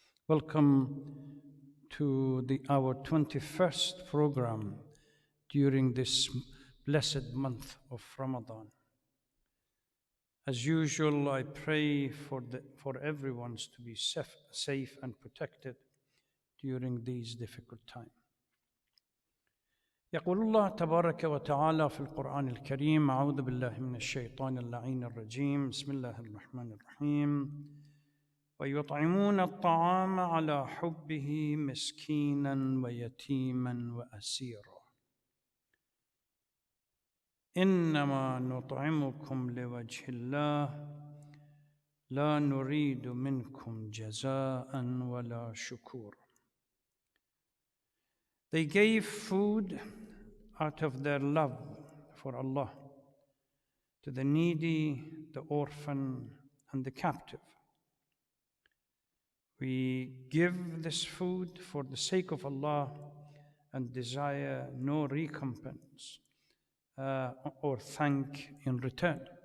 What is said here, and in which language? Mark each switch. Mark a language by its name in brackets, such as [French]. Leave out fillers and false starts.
[English] Welcome to our 21st program during this blessed month of Ramadan. As usual, I pray for everyone to be safe and protected during these difficult times. [Arabic] يقول الله تبارك وتعالى في القرآن الكريم: أعوذ بالله من الشيطان اللعين الرجيم، بسم الله الرحمن الرحيم. ويطعمون الطعام على حبه مسكينا ويتيما وأسيرا إنما نطعمكم لوجه الله لا نريد منكم جزاء ولا شكورا. [English] They gave food out of their love for Allah to the needy, the orphan, and the captive. We give this food for the sake of Allah and desire no recompense or thank in return.